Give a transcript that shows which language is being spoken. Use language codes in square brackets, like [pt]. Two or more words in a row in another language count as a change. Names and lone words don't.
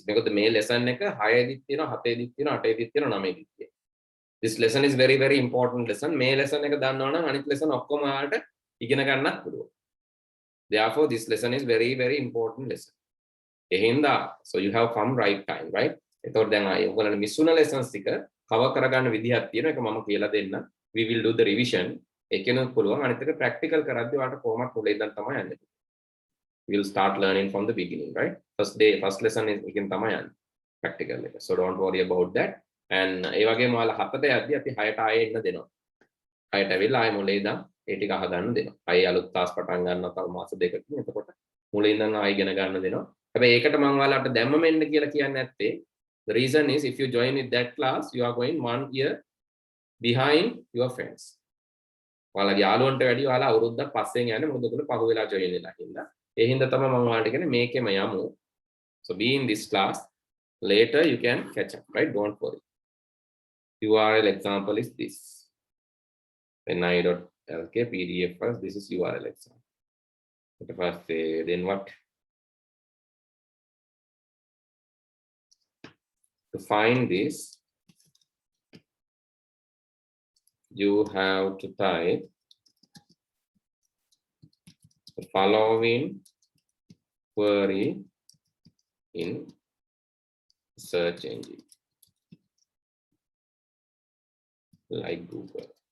[en] Because the main lesson this lesson is very, very important lesson. Main lesson lesson therefore, this lesson is very, very important lesson. So you have come right time, right? [si] එතකොට දැන් ආයේ ඔයගොල්ලන්ට මිස් වුණ lessons ටික cover කරගන්න විදිහක් තියෙනවා. ඒක මම කියලා දෙන්න. [en] We will do the revision. [si] ඒකෙනුත් පුළුවන්. අනිත් එක practical කරද්දී ඔයාලට කොහොමද මුලින් ඉඳන් තමයි යන්නේ. [en] We will start learning from the beginning, right? First lesson is [si] එකෙන් තමයි යන්නේ. Practical එක. [en] So don't worry about that. [si] And ඒ වගේම ඔයාලා 7ට යද්දී අපි 6ට ආයේ එන්න දෙනවා. 6ට ඇවිල්ලා ආයේ මුලින් ඉඳන් ඒ ටික අහගන්න දෙනවා. ආයේ අලුත් තාස් පටන් ගන්නවා තව මාස දෙකකින්. එතකොට මුලින් ඉඳන් ආයෙ ඉගෙන ගන්න දෙනවා. හැබැයි ඒකට මම ඔයාලට දැම්මම එන්න කියලා කියන්නේ නැත්තේ. [en] The reason is if you join with that class, you are going 1 year behind your friends. [si] ඔයාලගේ යාළුවන්ට වැඩි ඔයාලා අවුරුද්දක් පස්සෙන් යන්නේ මොකද ඔයගොල්ලෝ පහු වෙලා join වෙලා හින්දා. ඒ හින්දා තමයි මම ඔයාලට කියන්නේ මේකෙම යමු. [en] So be in this class. Later you can catch up, right? Don't worry. URL example is this. ni.lk PDF first. This is URL example. First, then what? To find this, you have to type the following query in search engine like Google.